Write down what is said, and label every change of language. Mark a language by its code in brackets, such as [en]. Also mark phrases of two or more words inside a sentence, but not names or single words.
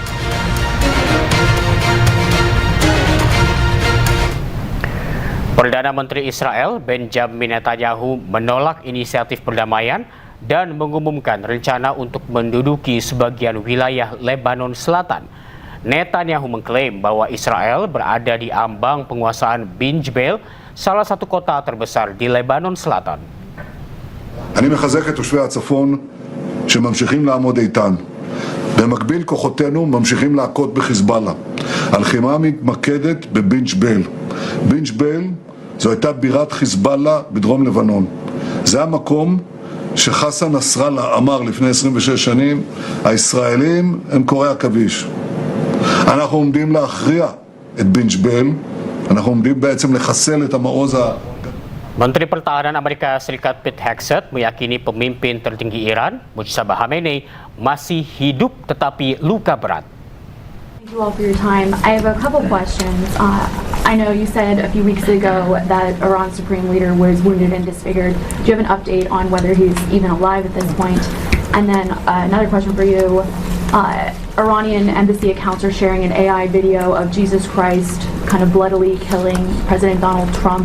[id] Perdana Menteri Israel Benjamin Netanyahu menolak inisiatif perdamaian dan mengumumkan rencana untuk menduduki sebagian wilayah Lebanon Selatan. Netanyahu mengklaim bahwa Israel berada di ambang penguasaan bin Jbeil, salah satu kota terbesar di Lebanon Selatan. [he] אני מחזק את תושבי הצפון שממשיכים לעמוד איתן. במקביל כוחותינו ממשיכים להכות בחיזבאללה. הלחימה מתמקדת בבין ג'בייל. בין ג'בייל זו הייתה בירת חיזבאללה בדרום לבנון. זה המקום שחסן נסראללה אמר לפני 26 שנים, הישראלים הם קוראי עכביש. אנחנו עומדים להכריע את בן ג'בייל, אנחנו עומדים בעצם לחסל את המעוז [id] Menteri Pertahanan Amerika Serikat Pete Hegseth meyakini pemimpin tertinggi Iran, Mujtaba Khamenei, masih hidup tetapi luka berat. [en] Thank you all for your time. I have a couple questions. I know you said a few weeks ago that Iran's supreme leader was wounded and disfigured. Do you have an update on whether he's even alive at this point? And then another question for you. Iranian embassy accounts are sharing an AI video of Jesus Christ kind of bloodily killing President Donald Trump.